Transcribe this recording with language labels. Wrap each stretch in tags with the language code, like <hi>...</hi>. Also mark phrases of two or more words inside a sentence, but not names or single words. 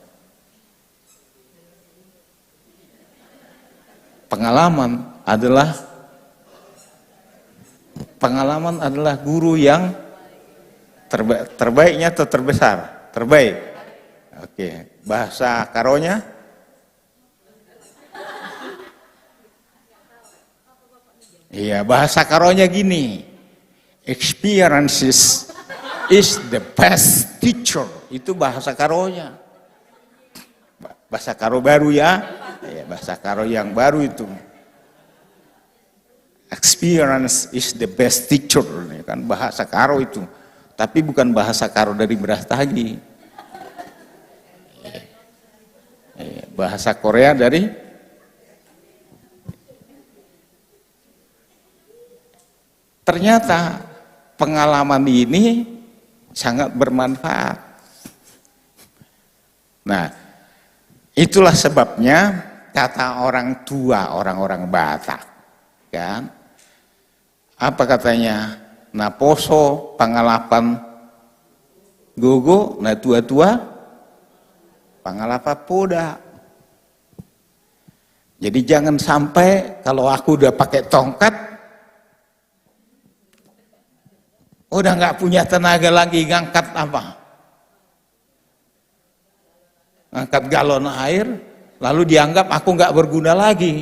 <id>Pengalaman adalah guru yang terbaiknya atau terbesar? Terbaik. Oke, bahasa karonya? Iya, bahasa karonya gini.</id> <en>Experiences is the best teacher.</en> <id>Itu bahasa karonya. Bahasa karo baru ya. Ya, bahasa karo yang baru itu.</id> <en>Experience is the best teacher.</en> <id>Kan bahasa karo itu. Tapi bukan bahasa karo dari Brastagi. Bahasa Korea dari ternyata pengalaman ini sangat bermanfaat. Nah, itulah sebabnya kata orang tua, orang-orang Batak, kan? Apa katanya?</id> <bbc>Na poso pangalapan gogo, na tua-tua pangalapa poda.</bbc> <id>Jadi jangan sampai kalau aku udah pakai tongkat, udah nggak punya tenaga lagi ngangkat apa? Ngangkat galon air, lalu dianggap aku nggak berguna lagi.</id>